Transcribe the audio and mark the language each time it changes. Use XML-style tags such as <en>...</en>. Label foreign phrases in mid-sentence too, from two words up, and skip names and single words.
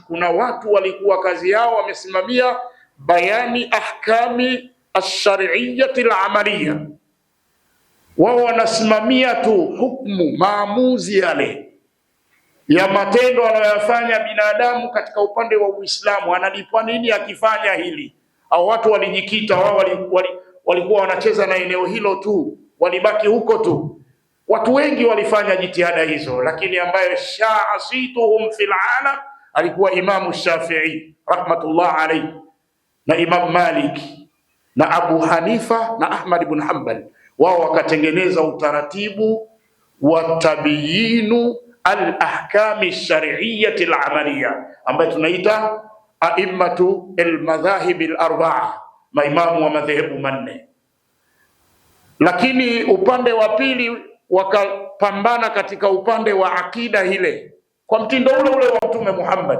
<sw>Kuna watu walikuwa kazi yao wamesimamia</sw> <ar>بيان الأحكام الشرعية العملية,</ar> <sw>wao wanasimamia tu hukumu, maamuzi yale ya matendo anayoyafanya binadamu katika upande wa Uislamu, analipwa nini akifanya hili. Au watu walijikita, wao walikuwa wanacheza na eneo hilo tu, walibaki huko tu. Watu wengi walifanya jitihada hizo, lakini ambaye</sw> <ar>شاع صيتهم في العالم</ar> <sw>alikuwa Imamu Shafi'i</sw> <ar>رحمة الله عليه</ar> <sw>na Imam Malik na Abu Hanifa na Ahmad ibn Hanbal, wao wakatengeneza utaratibu wa</sw> <ar>تبيين الأحكام الشرعية العملية</ar> <sw>ambayo tunaita</sw> <ar>أئمة المذاهب الأربعة,</ar> <sw>maimamu wa madhehebu manne. Lakini upande wa pili wakapambana katika upande wa akida ile kwa mtindo ule ule wa Mtume Muhammad.</sw>